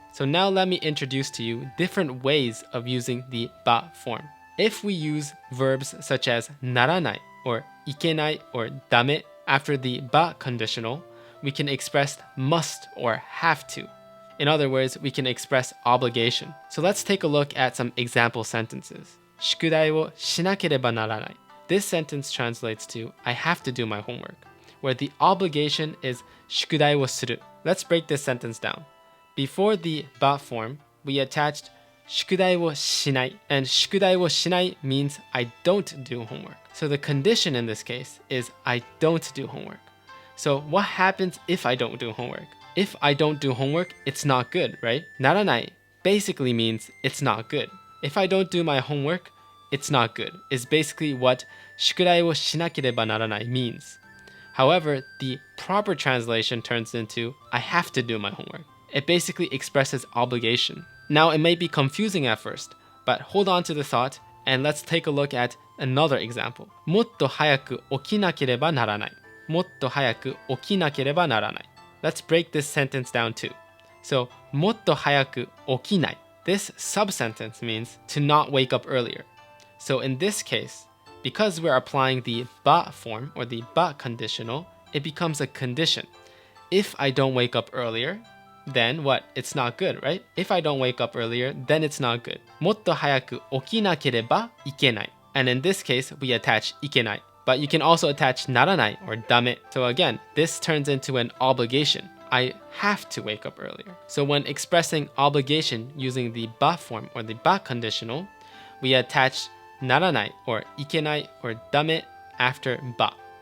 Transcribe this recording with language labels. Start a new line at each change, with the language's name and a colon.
English: So now let me introduce to you different ways of using the ba form. If we use verbs such as naranai or ikenai or dame after the ba conditional, we can express must or have to. In other words, we can express obligation. So let's take a look at some example sentences.
Japanese: 宿題をしなければならない.
English: This sentence translates to I have to do my homework, where the obligation is
Japanese: 宿題をする.
English: Let's break this sentence down. Before the ba form, we attached
Japanese: 宿題をしない,
English: and 宿題をしない means I don't do homework. So the condition in this case is I don't do homework. So what happens if I don't do homework? If I don't do homework, it's not good, right? ならない basically means it's not good. If I don't do my homework, it's not good, is basically what
Japanese: 宿題をしなければならない
English: means. However, the proper translation turns into I have to do my homework. It basically expresses obligation. Now, it may be confusing at first, but hold on to the thought and let's take a look at another example.
Japanese: もっと早く起きなければならない.もっと早く起きなければならない.
English: Let's break this sentence down too.
Japanese: So, もっと早く起きない.
English: This sub-sentence means to not wake up earlier. So in this case, because we're applying the ba form or the ba conditional, it becomes a condition. If I don't wake up earlier, then what? It's not good, right? If I don't wake up earlier, then it's not good.
Japanese: もっと早く起きなければいけない.
English: And in this case, we attach いけない. But you can also attach ならない or ダメ. So again, this turns into an obligation. I have to wake up earlier. So when expressing obligation using the ba form or the ba conditional, we attach ならない or いけない or ダメ after ba.